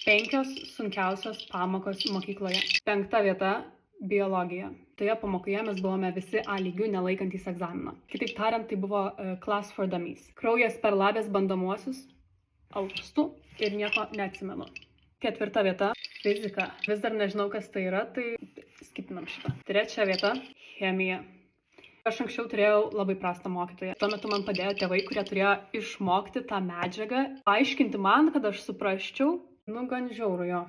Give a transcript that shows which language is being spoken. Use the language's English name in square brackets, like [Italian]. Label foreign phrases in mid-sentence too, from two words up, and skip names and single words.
[Lithuanian] 5 sunkiausios pamokos mokykloje. 5 vieta – biologija. Toje pamokoje mes buvome visi A lygių nelaikantys egzaminą. Kitaip tariant, tai buvo [English] class for dummies. [Lithuanian] Kraujas per labės bandomuosius, alpstu ir nieko neatsimenu. 4 vieta – fizika. Vis dar nežinau, kas tai yra, tai skipinam šitą. 3 vieta – chemija. Aš anksčiau turėjau labai prastą mokytoją. Tuo metu man padėjo tėvai, kurie turėjo išmokti tą medžiagą, aiškinti man, kad aš suprasčiau, gan žiauru jo.